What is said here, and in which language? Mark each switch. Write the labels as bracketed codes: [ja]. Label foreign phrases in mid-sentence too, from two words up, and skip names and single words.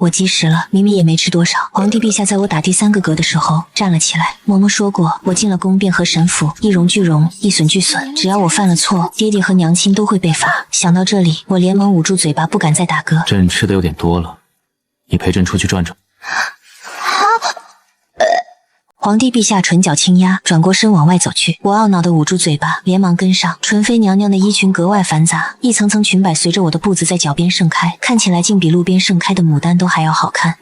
[zh] 我及時了，明明也沒吃多少。皇帝陛下在我打第3個嗝的時候站了起來，嬤嬤說過，我進了宮便和神府一榮俱榮，一損俱損，只要我犯了錯，爹爹和娘親都會被罰。想到這裡，我連忙捂住嘴巴，不敢再打嗝。朕吃的有點多了，你陪朕出去轉轉。皇帝陛下唇角輕壓，轉過身往外走去。我懊惱地捂住嘴巴，連忙跟上。純妃娘娘的衣裙格外繁雜，一層層裙擺隨着我的步子在腳邊盛開，看起來竟比路邊盛開的牡丹都還要好看。